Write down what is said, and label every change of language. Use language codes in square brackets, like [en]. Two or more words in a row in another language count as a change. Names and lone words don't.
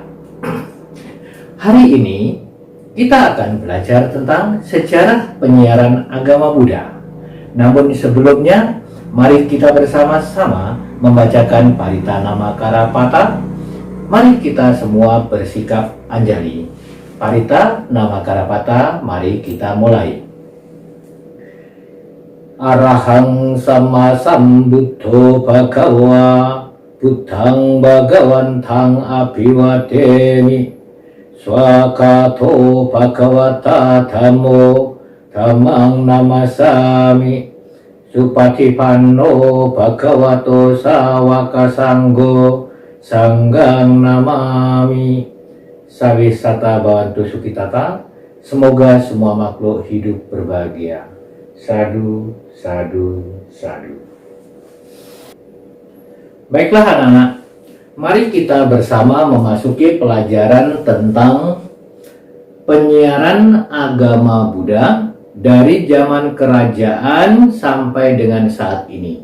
[id] Hari ini kita akan belajar tentang sejarah penyiaran agama Buddha. Namun sebelumnya, mari kita bersama-sama membacakan Parita Namakara Pata. Mari kita semua bersikap anjali. Parita Namakara Pata, mari kita mulai. [pi] Arahang sama sambuddho bhagawa, buddhang bhagawantang abhiwademi, swakato bhagawata dhammo, dhammang namasami, supatipanno bhagavato sawaka sanggo, sanggang namami. Sawisata Bhavantu Sukitata. [id] Semoga semua makhluk hidup berbahagia. [pi] Sadu, sadu, sadu. [id] Baiklah anak-anak, mari kita bersama memasuki pelajaran tentang penyiaran agama Buddha dari zaman kerajaan sampai dengan saat ini.